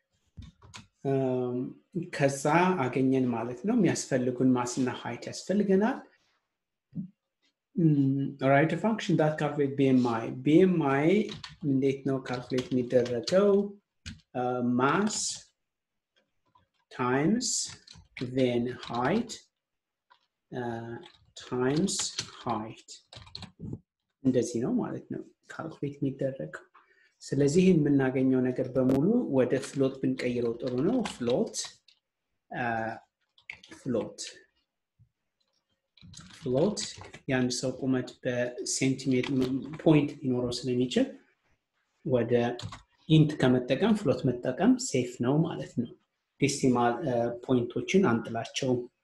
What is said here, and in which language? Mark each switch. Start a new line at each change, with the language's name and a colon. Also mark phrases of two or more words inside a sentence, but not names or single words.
Amharic: ከዛ አገኘን ማለት ነው። የሚያስፈልጉን ማስና height ያስፈልገናል።
English: Write a function that calculate BMI.
Amharic: BMI እንዴት ነው calculate የሚደረገው?
English: Mass times then height times height
Amharic: እንደዚህ ነው ማለት ነው ካልኩሌት የሚደረገው ስለዚህ የምናገኘው ነገር በሙሉ ወደ ፍሎት ብንቀይረው ጥሩ ነው ፍሎት ያን ሰው ቁመት በሴንቲሜትር ፖይንት ሊኖረው ስለሚችል ወደ ኢንት ከመጠቀም ፍሎት መጠቀም ሴፍ ነው ማለት ነው ዴሲማል ፖይንቶችን አንጥላቸው